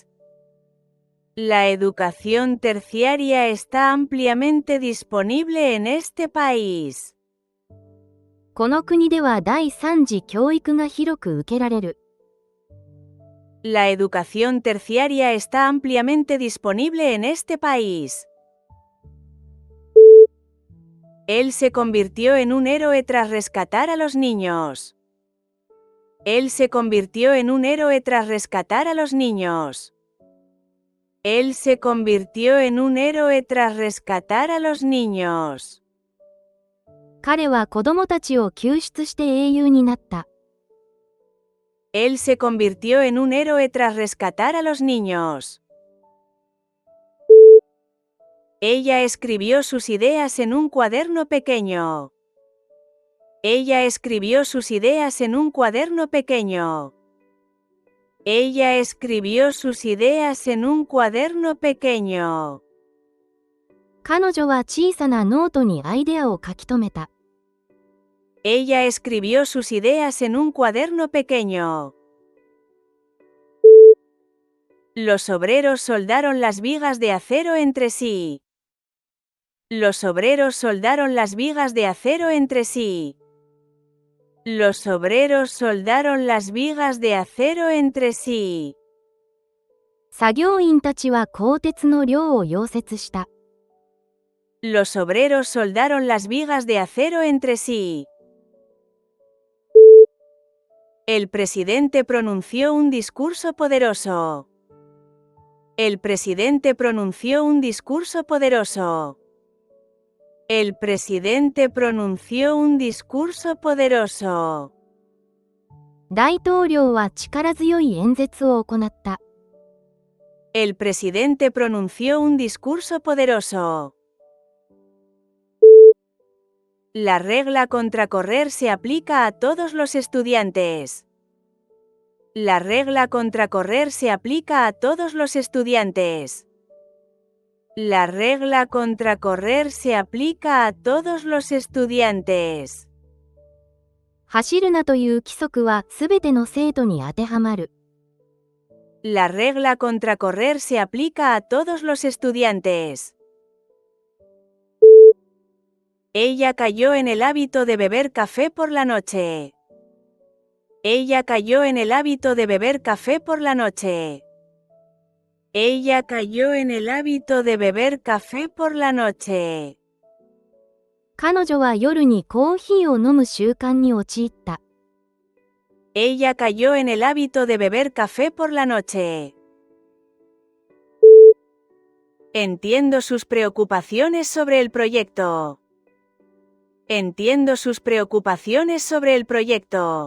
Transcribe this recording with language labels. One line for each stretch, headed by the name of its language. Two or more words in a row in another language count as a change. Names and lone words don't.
Spanish: La educación terciaria está ampliamente disponible en este país.
Japanese: この国では第3次教育が広く受けられる。
Spanish: La educación terciaria está ampliamente disponible en este país. Él se convirtió en un héroe tras rescatar a los niños. Él se convirtió en un héroe tras rescatar a los niños. Él se convirtió en un héroe tras rescatar a los niños.
Japanese: 彼は子供たちを救出して英雄になった。
Spanish: Él se convirtió en un héroe tras rescatar a los niños. Ella escribió sus ideas en un cuaderno pequeño. Ella escribió sus ideas en un cuaderno pequeño. Ella escribió sus ideas en un cuaderno pequeño.
Japanese: 彼女は小さなノートにアイデアを書き留めた。
Spanish: Ella escribió sus ideas en un cuaderno pequeño. Los obreros soldaron las vigas de acero entre sí. Los obreros soldaron las vigas de acero entre sí. Los obreros soldaron las vigas de acero entre sí.
Japanese: 作業員たちは鋼鉄の梁を溶接した。
Spanish: Los obreros soldaron las vigas de acero entre sí. El presidente pronunció un discurso poderoso. El presidente pronunció un discurso poderoso. El presidente pronunció un discurso poderoso.
Japanese: 大統領は力強い演説を行った。
Spanish: El presidente pronunció un discurso poderoso. La regla contra correr se aplica a todos los estudiantes. La regla contra correr se aplica a todos los estudiantes. La regla contra correr se aplica a todos los estudiantes.
Japanese: 走るなという規則はすべての生徒に当てはまる。
Spanish: La regla contra correr se aplica a todos los estudiantes. Ella cayó en el hábito de beber café por la noche. Ella cayó en el hábito de beber café por la noche. Ella cayó en el hábito de beber café por la noche.
Japanese: 彼女は夜にコーヒーを飲む習慣に陥った。
Spanish: Ella cayó en el hábito de beber café por la noche. Entiendo sus preocupaciones sobre el proyecto. Entiendo sus preocupaciones sobre el proyecto.